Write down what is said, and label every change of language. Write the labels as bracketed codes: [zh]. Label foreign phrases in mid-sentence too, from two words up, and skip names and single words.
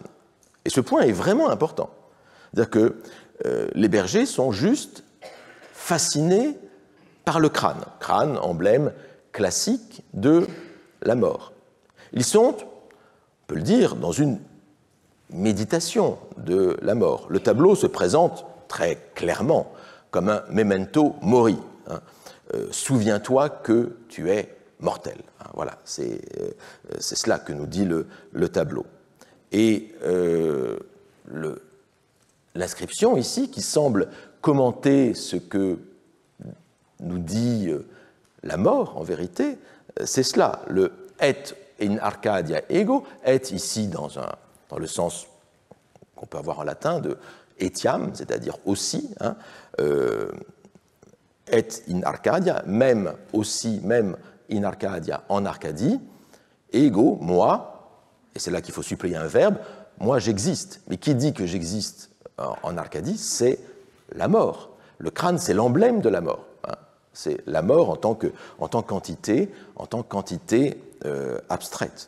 [fr] Et ce point est vraiment important. C'est-à-dire que les bergers sont juste fascinés par le crâne, emblème classique de la mort. Ils sont, on peut le dire, dans une méditation de la mort. Le tableau se présente très clairement comme un [la] memento mori. [fr] Souviens-toi que tu es mortel. Voilà, c'est cela que nous dit le tableau. Et l'inscription ici, qui semble commenter ce que nous dit la mort, en vérité, c'est cela. Le [la] et in Arcadia ego, [fr] et ici dans le sens qu'on peut avoir en latin de etiam, c'est-à-dire aussi, [la] et in Arcadia, [fr] même aussi, même [la] in Arcadia, [fr] en Arcadie, ego, moi, et c'est là qu'il faut suppléer un verbe, moi j'existe. Mais qui dit que j'existe en Arcadie, c'est la mort. Le crâne, c'est l'emblème de la mort. C'est la mort en tant qu'entité, abstraite.